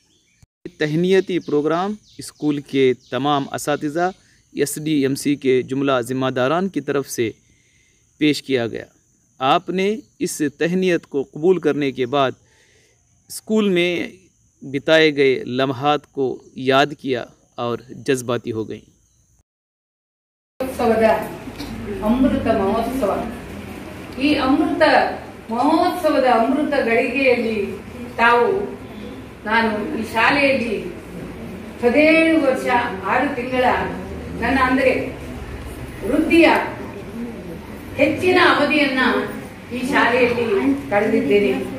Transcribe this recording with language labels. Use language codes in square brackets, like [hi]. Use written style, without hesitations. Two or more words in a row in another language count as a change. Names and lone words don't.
[ur] تہنیتی پروگرام اسکول کے تمام اساتذہ SDMC کے جملہ ذمہ داران کی طرف سے پیش کیا گیا. آپ نے اس تہنیت کو قبول کرنے کے بعد اسکول میں بتائے گئے لمحات کو یاد کیا اور جذباتی ہو گئی. [kn] ಅಮೃತ ಮಹೋತ್ಸವ ಈ ಅಮೃತ ಮಹೋತ್ಸವದ ಅಮೃತ ಗಳಿಗೆಯಲ್ಲಿ ನಾನು ಈ ಶಾಲೆಯಲ್ಲಿ 17 ವರ್ಷ 6 ತಿಂಗಳ ನನ್ನ ಅಂದರೆ ವೃತ್ತಿಯ ಹೆಚ್ಚಿನ ಅವಧಿಯನ್ನ ಈ ಶಾಲೆಯಲ್ಲಿ ಕಳೆದಿದ್ದೇನೆ।